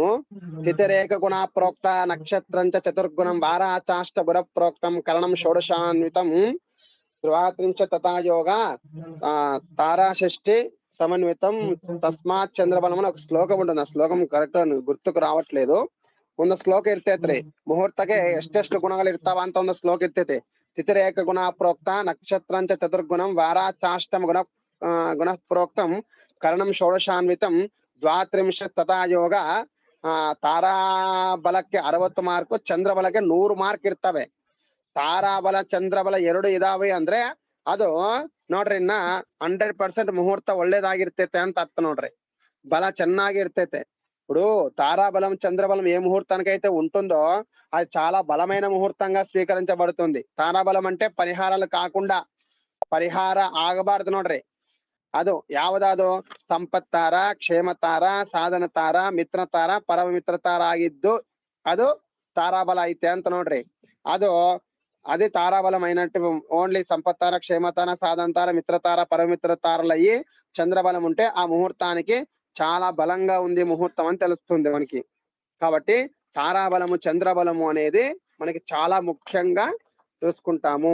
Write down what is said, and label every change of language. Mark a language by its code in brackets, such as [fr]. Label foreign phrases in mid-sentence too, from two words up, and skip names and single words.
[sa] తిథిరేక గుణ ప్రోక్త నక్షత్రంచ చతుర్గుణం వారాచాష్ట గుణ ప్రోక్తం కరణం షోడశాన్వితం ధ్రువాత్రించ తథాయోగ తారాషష్ఠి సమన్వితం తస్మాత్ చంద్రబలం [te] అని ఒక శ్లోకం ఉంటుంది. ఆ శ్లోకం కరెక్ట్ ಗುರ್ತಕ್ಕೆ రావట్లేదు. [kn] ಒಂದು ಶ್ಲೋಕ ಇರ್ತೈತ್ರಿ, ಮುಹೂರ್ತಕ್ಕೆ ಎಷ್ಟೆಷ್ಟು ಗುಣಗಳು ಇರ್ತಾವ ಅಂತ ಒಂದು ಶ್ಲೋಕ ಇರ್ತೈತಿ. [sa] ತಿಥಿರೇಕ ಗುಣ ಪ್ರೋಕ್ತ ನಕ್ಷತ್ರಂಚ ಚತುರ್ಗುಣಂ ವಾರಾಚಾಷ್ಟಮ ಗುಣ ಪ್ರೋಕ್ತಂ ಕರ್ಣಂ ಷೋಡಶಾನ್ವಿತಂ ದ್ವಾತ್ರಿಂಶ ತಥಾ ಯೋಗ. [kn] ತಾರಾಬಲಕ್ಕೆ 60 ಮಾರ್ಕ್, ಚಂದ್ರಬಲಕ್ಕೆ 100 ಮಾರ್ಕ್ ಇರ್ತವೆ. ತಾರಾಬಲ ಚಂದ್ರಬಲ 2 ಇದಾವೆ ಅಂದ್ರೆ ಅದು ನೋಡ್ರಿ ಇನ್ನ 100% ಮುಹೂರ್ತ ಒಳ್ಳೇದಾಗಿರ್ತೈತೆ ಅಂತ ಅರ್ಥ ನೋಡ್ರಿ. ಬಲ ಚೆನ್ನಾಗಿ ಇರ್ತೈತೆ. [te] ఇప్పుడు తారాబలం చంద్రబలం ఏ ముహూర్తానికైతే ఉంటుందో అది చాలా బలమైన ముహూర్తంగా స్వీకరించబడుతుంది. తారాబలం అంటే పరిహారాలు కాకుండా, పరిహార [kn] ಆಗಬಾರದು ನೋಡ್ರಿ. ಅದು ಯಾವ್ದಾದು ಸಂಪತ್ ತಾರ, ಕ್ಷೇಮ ತಾರ, ಸಾಧನ ತಾರ, ಮಿತ್ರ ತಾರ, ಪರಮ ಮಿತ್ರ ತಾರ ಆಗಿದ್ದು ಅದು తారాబల ಐತೆ ಅಂತ ನೋಡ್ರಿ. [te] అది తారాబలం అయినట్టు. ఓన్లీ సంపత్ తార, క్షేమ తార, సాధన తార, మిత్ర తార, పరమిత్ర తారలు అయ్యి చంద్రబలం ఉంటే ఆ ముహూర్తానికి చాలా బలంగా ఉంది ముహూర్తం అని తెలుస్తుంది మనకి. కాబట్టి తారాబలము చంద్రబలము అనేది మనకి చాలా ముఖ్యంగా చూసుకుంటాము.